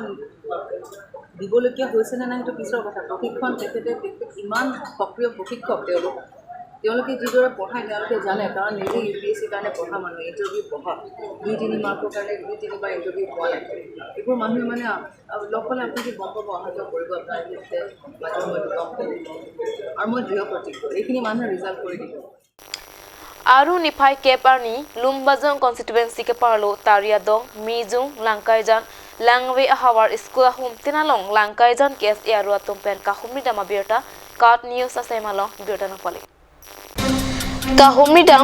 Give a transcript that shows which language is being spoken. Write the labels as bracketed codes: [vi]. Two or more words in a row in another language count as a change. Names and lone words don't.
[as] দিবলগীয়া হৈছে নে নাই সেইটো পিছৰ কথা প্ৰশিক্ষণ তেখেতে ইমান সক্ৰিয় প্ৰশিক্ষক তেওঁলোকে যিদৰে পঢ়ায় তেওঁলোকে জানে কাৰণ নিজে UPSCৰ কাৰণে পঢ়া মানুহ ইণ্টাৰভিউ পঢ়া 2-3 মাৰ্কৰ কাৰণে 2-3বাৰ ইণ্টাৰভিউ পোৱা নাই এইবোৰ মানুহে মানে লগ পালে আপুনি গম পাব অহা যোৱা কৰিব আপোনাৰ মাজে মই গম পাব আৰু মই দৃঢ় প্ৰতিজ্ঞ এইখিনি মানুহে ৰিজাল্ট কৰি দিব [mjw] Aru nipai keparni Lumbajong constituency ke parlo Tariadong Mijung Langkaijan Langwe ahawar school hum tinalong Langkaijan kes aru atumpen kahumni dama birta kat news asemalong birta napali kahumni dam